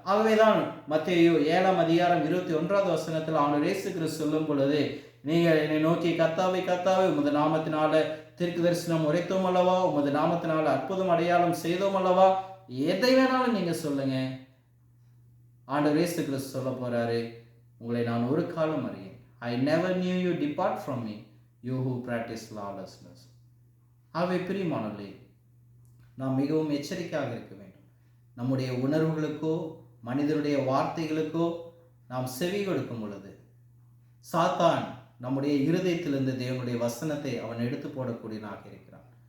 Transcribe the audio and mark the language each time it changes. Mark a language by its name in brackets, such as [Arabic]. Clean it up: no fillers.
[Tamil] ஆகவேதான் மத்தேயு 7:21 ஆண்டவர் இயேசு கிறிஸ்து சொல்லும் பொழுது, நீங்கள் என்னை நோக்கி கர்த்தாவே கர்த்தாவே உமது நாமத்தினால தீர்க்க தரிசனம் உரைத்தோம் அல்லவா, உமது நாமத்தினால அற்புதம் அடையாளம் செய்தோம் அல்லவா, எதை வேணாலும் நீங்க சொல்லுங்க. ஆண்டவர் இயேசு கிறிஸ்து சொல்ல போறாரு, உங்களை நான் ஒரு காலம் அறியேன். [English] I never knew you, depart from me, you who practice lawlessness. [Tamil] ஆகவே பிரியமானவர்களே, நாம் மிகவும் எச்சரிக்கையாக இருக்க வேண்டும். நம்முடைய உணர்வுகளுக்கோ மனிதனுடைய வார்த்தைகளுக்கோ நாம் செவி கொடுக்கும் பொழுது சாத்தான் நம்முடைய இருதயத்திலிருந்து தேவனுடைய வசனத்தை அவன் எடுத்து போடக்கூடியவனாக இருக்கிறான்.